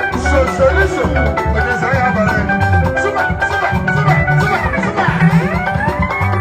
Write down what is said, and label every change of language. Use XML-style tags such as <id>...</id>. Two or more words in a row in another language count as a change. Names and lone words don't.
<en>So, so, listen.</en> <ig>Onye sị ya abalị.</ig> <en>Super, super, super, super, super.</en>